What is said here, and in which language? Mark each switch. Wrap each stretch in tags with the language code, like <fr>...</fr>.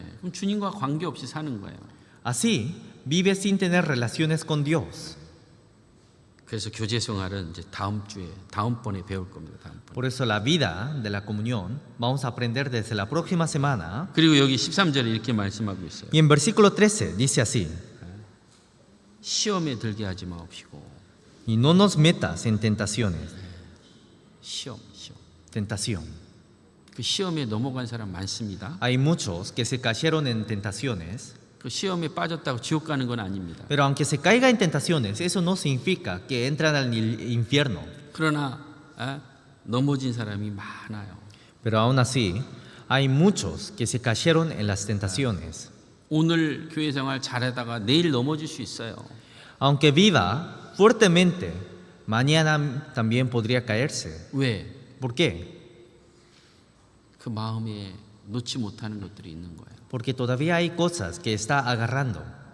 <ko>그럼 주님과 관계없이 사는 거예요.</ko> <es>Así vive sin tener relaciones con Dios.</es> <ko>그래서 교제 생활은 이제 다음번에 배울 겁니다. 다음번.</ko> <es>Por eso la vida de la comunión vamos a aprender desde la próxima semana.</es> <ko>그리고 여기 13절에 이렇게 말씀하고 있어요.</ko> <es>Y en versículo 13 dice así:</es> <ko>시험에 들게 하지 마옵시고.</ko> <es>Y no nos metas en tentaciones.</es> <ko>시험.</ko> <es>Tentación.</es> <ko>그 시험에 넘어간 사람 많습니다.</ko> <es>Hay muchos que se cayeron en tentaciones.</es> <ko>그 시험에 빠졌다고 지옥 가는 건 아닙니다.</ko> <es>Pero aunque se caiga en tentaciones, eso no significa que entran al infierno.</es> <ko>그러나 넘어진 사람이 많아요.</ko> <es>Pero aún así, hay muchos que se cayeron en las tentaciones.</es> <ko>오늘 교회 생활 잘하다가 내일 넘어질 수 있어요.</ko> <es>Aunque viva fuertemente, mañana también podría caerse.</es> <ko>왜?</ko> <es>¿Por qué?</es> <ko>그 마음에 놓지 못하는 것들이 있는 거예요.</ko> <es>Porque todavía hay cosas que está agarrando.</es>